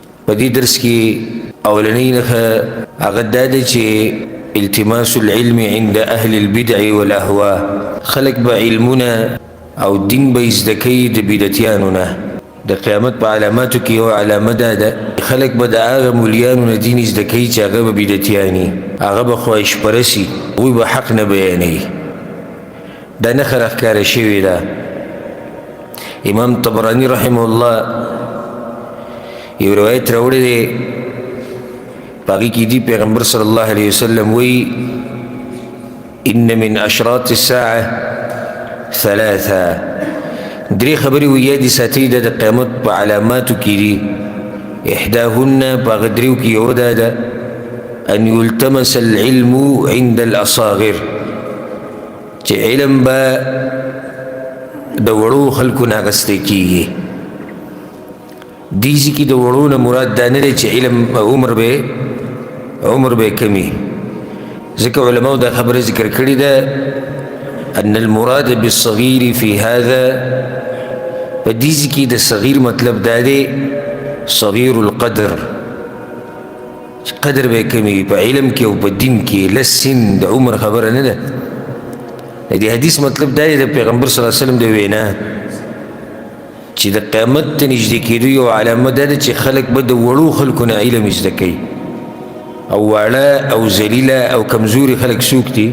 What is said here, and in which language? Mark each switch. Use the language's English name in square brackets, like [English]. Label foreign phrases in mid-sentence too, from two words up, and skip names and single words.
[Pashto] په دې درس کې اولنۍ نښه هغه دا ده چې [Arabic] التماس العلم عند اهل البدع والاهواء. [Pashto] خلق به علمونه او دین به زده کوي د بدعتیانو نه. د قیامت په علاماتو کې یو علامه دا ده خلق به د هغه مولیانو نه دین زده کوي چې هغه به بدعتیان وي، هغه به خواهش پرسي، هغوی به حق نه بیانوي. دا نښه راښکاره شوې ده. امام طبراني رحمه الله یو روایت راوړی دی، په هغې کې دي پیغمبر [Arabic] صلی الله علیه وسلم [Pashto] وایي [Arabic] ان من اشراط الساعه ثلاثه، [Pashto] درې خبرې وایي یادې ساتئ د قیامت په علاماتو کې دي. احداهن په هغه دریو کې یو دا ده [Arabic] ان یلتمس العلم عند الاصاغر، [Pashto] چې علم به د وړو خلکو نه اخیستی کېږي. دې ځای کې د وړو نه مراد دا نه دی چې علم عمر به کم وي، ځکه علماو دا خبره ذکر کړې ده [Arabic] ان المراد بالصغیر فی هذا، [Pashto] په دې ځای کې د صغیر مطلب دا دی [Arabic] صغیر القدر، [Pashto] چې قدر به کم وي په علم کې او په دین کې، لس سن د عمر خبره نه ده. د دې حدیث مطلب دا دی د پیغمبر [Arabic] صلی الله علیه وسلم [Pashto] د وینا چې د قیامت ته نږدې کېدو یو علامه دا ده چې خلک به د وړو خلکو نه علم زده کوي، او واړه او ذلیله او کمزوري خلک څوک دي؟